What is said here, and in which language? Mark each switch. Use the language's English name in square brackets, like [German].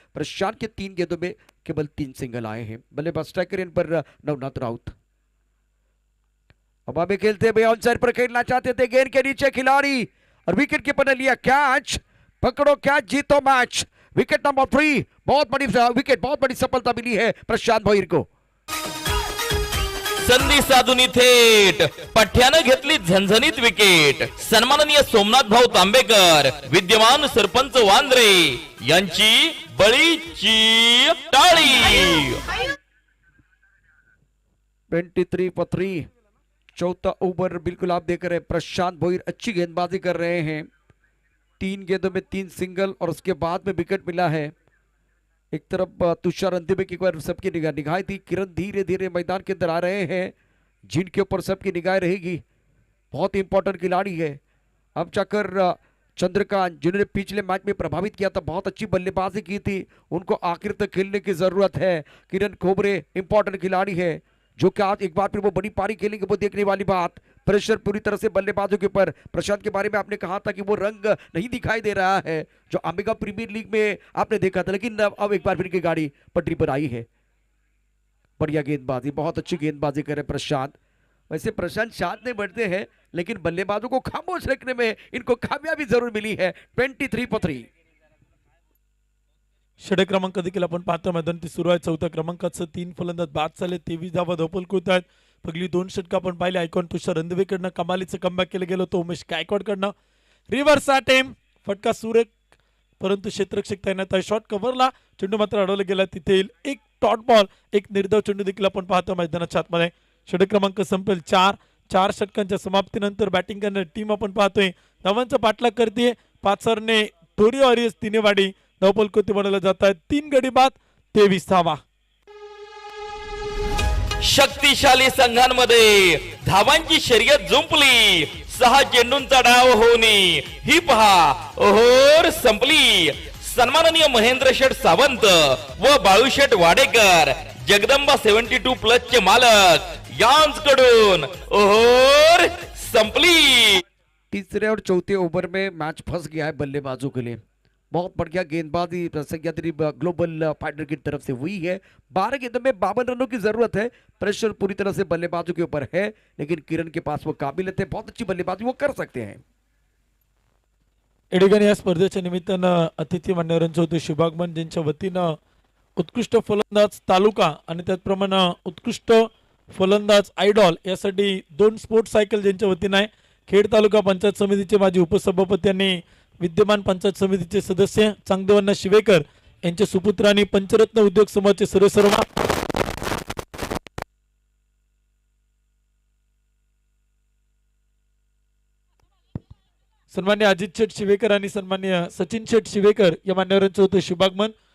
[Hindi] प्रशांत के 3 गेंदों में केवल 3 सिंगल आए हैं। बल्लेबाज स्ट्राइकर इन पर नवनाथ राउत। अब हमें खेलते हुए ऑन साइड पर खेलना चाहते थे, गेंद के नीचे खिलाड़ी और विकेट कीपर ने लिया कैच। पकड़ो कैच, जीतो मैच। विकेट नंबर 3, बहुत बड़ी विकेट, बहुत बड़ी सफलता मिली है प्रशांत भोईर को। [Marathi] संधी साधून थेट पठ्यानं घेतली झणझणीत विकेट। सन्माननीय सोमनाथ भाऊ तांबेकर, विद्यमान सरपंच वांद्रे यांची बळीची टाळी। [Hindi] 23 पर 3, चौथा ओवर बिल्कुल आप देख रहे हैं। प्रशांत भोईर अच्छी गेंदबाजी कर रहे हैं, 3 गेंदों में 3 सिंगल और उसके बाद में विकेट मिला है। एक तरफ तुषार अंतिमे की सबकी निगाह थी, किरण धीरे धीरे मैदान के अंदर आ रहे हैं, जिनके ऊपर सबकी निगाह रहेगी। बहुत इंपॉर्टेंट खिलाड़ी है। अब जाकर चंद्रकांत, जिन्होंने पिछले मैच में प्रभावित किया था, बहुत अच्छी बल्लेबाजी की थी, उनको आखिर तक खेलने की जरूरत है। किरण खोबरे इंपॉर्टेंट खिलाड़ी है, जो कि आज एक बार फिर वो बड़ी पारी खेलेंगे, वो देखने वाली बात। प्रेशर पूरी तरह से बल्लेबाजों के ऊपर। प्रशांत के बारे में आपने कहा था कि वो रंग नहीं दिखाई दे रहा है जो अंबिका प्रीमियर लीग में आपने देखा था, लेकिन अब एक बार फिर की गाड़ी पटरी पर आई है। बढ़िया गेंदबाजी, बहुत अच्छी गेंदबाजी करे प्रशांत। वैसे प्रशांत शांत नहीं बढ़ते हैं, लेकिन बल्लेबाजों को खामोश रखने में इनको कामयाबी जरूर मिली है। 23 पर 3। [Marathi] षटक क्रमांक देखील आपण पाहतो मैदानात सुरू आहे। 4थ्या क्रमांकाचं 3 फलंदाज बाद झाले, 23 धावा धावफलक आहेत। पहिली 2 षटक आपण पाहिले, आयकॉन तुषार रंधवेकडनं कमालीचं कमबॅक केलं गेलं होतं उमेश गायकवाडकडनं। रिव्हर्स अटेम्प्ट, फटका सुरेख, परंतु क्षेत्ररक्षक तैनात आहे। शॉट कव्हरला चेंडू मात्र अडवला गेला, तिथे एक डॉट बॉल, एक निर्धाव चेंडू देखील आपण पाहतो मैदानाच्या आतमध्ये। षटक क्रमांक संपेल 4 षटकांच्या समाप्तीनंतर बॅटिंग करणारी टीम आपण पाहतोय धावांचा पाठलाग करते। पाचरने ढोरे वॉरियर्स तिनेवाडी धावफलकोती बनवले जात आहेत, 3 गडी बाद 23 धावा। शक्तिशाली संघांमध्ये धावांची शर्यत जुंपली, 6 चेंडूंचा डाव होऊनी ही पहा ओहोर संपली। सन्माननीय महेंद्र शेठ सावंत व बाळूशेठ वाडेकर, जगदंबा 72+ चे मालक यांकडून ओहोर संपली। [Hindi] तीसरे और चौथे ओवर में मैच फंस गया है बल्लेबाजों के लिए। बहुत बढ़िया गेंदबाजी सह्याद्री ग्लोबल फाइटर की तरफ से हुई है। 12 गेंदों में 52 रनों की जरूरत है। प्रेशर पूरी तरह से बल्लेबाजों के ऊपर है, लेकिन किरण के पास वो काबिलियत है, बहुत अच्छी बल्लेबाजी वो कर सकते हैं। [Marathi] या स्पर्धेच्या निमित्तानं अतिथी मान्यवरांचं होते शुभागमन, ज्यांच्या वतीनं उत्कृष्ट फलंदाज तालुका आणि त्याचप्रमाणे उत्कृष्ट फलंदाज आयडॉल यासाठी 2 स्पोर्ट्स सायकल ज्यांच्या वतीनं आहे. खेड तालुका पंचायत समितीचे माजी उपसभापती आणि विद्यमान पंचायत समितीचे सदस्य चांगदेवांना शिवेकर यांचे सुपुत्र आणि पंचरत्न उद्योग समूहाचे सर्वेसर्वा सन्मान्य अजित शेठ शिवेकर आणि सन्मान्य सचिन शेठ शिवेकर या मान्यवरांचं होतं शुभागमन.